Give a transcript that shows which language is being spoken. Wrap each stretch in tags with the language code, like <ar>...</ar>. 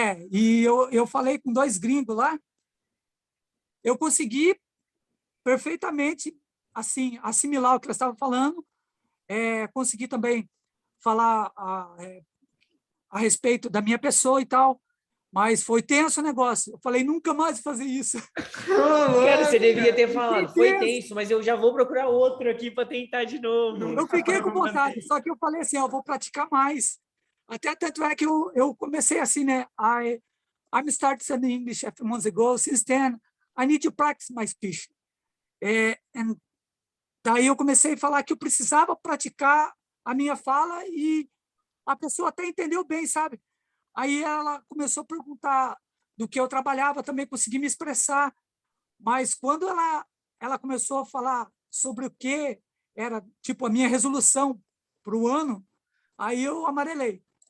<pt>E eu falei com 2 gringos lá, eu consegui perfeitamente assim assimilar o que eles estavam falando, consegui também falar a respeito da minha pessoa e tal, mas foi tenso o negócio. Eu falei, nunca mais fazer isso. Cara, você devia ter falado. Foi tenso. tenso, mas eu já vou procurar outro aqui para tentar de novo. Eu fiquei com vontade, só que eu falei assim, eu vou praticar mais. Até tanto é que eu comecei assim, né?</pt> <en>I'm starting studying English a few months ago. Since then, I need to practice my speech.</en> <pt>And daí eu comecei a falar que eu precisava praticar a minha fala e a pessoa até entendeu bem, sabe? Aí ela começou a perguntar do que eu trabalhava, também consegui me expressar, mas quando ela começou a falar sobre o que era, tipo, a minha resolução para o ano, aí eu amarelei.</pt>